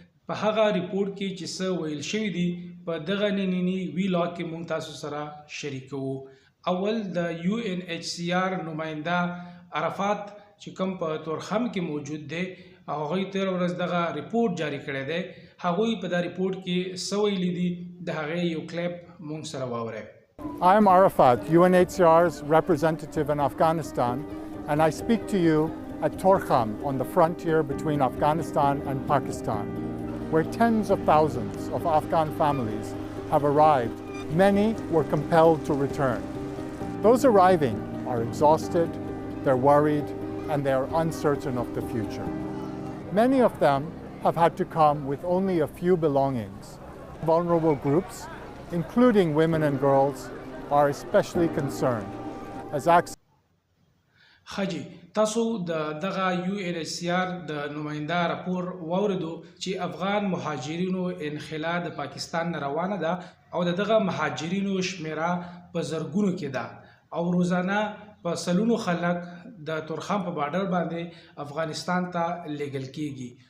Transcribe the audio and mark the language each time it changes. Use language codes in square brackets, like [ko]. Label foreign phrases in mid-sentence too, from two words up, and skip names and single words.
[ps] په هغه ریپورټ کې چې څه ویل شوي دي په دغه نننی ویلاګ کې مونږ تاسو سره شریکوو. اول د یو ان ایچ سی آر نماینده عرفات چې کوم په تورخم کې موجود دی او هغوی تیره ورځ دغه ریپورټ جاري کړی دی، هغوی په دا ریپورټ کې څه ویلي دي د هغې یو کلیپ مونږ سره واورئ. [en] I am Arafat, UNHCR's representative in Afghanistan, and I speak to you at Torkham on the frontier between Afghanistan and Pakistan, where tens of thousands of Afghan families have arrived. Many were compelled to return. Those arriving are exhausted, they're worried, and they are uncertain of the future. Many of them have had to come with only a few belongings. Vulnerable groups, including women and girls, are especially concerned as access. [ps] خجی تاسو دغه یو ان ایچ سی آر د نماینده راپور واوریدو چې افغان مهاجرینو انخلا د پاکستان نه روانه ده او دغه مهاجرینو شمیره په زرګونو کې ده او روزانه په سلونو خلک د تورخم په بارډر باندې افغانستان ته لیږل کیږي.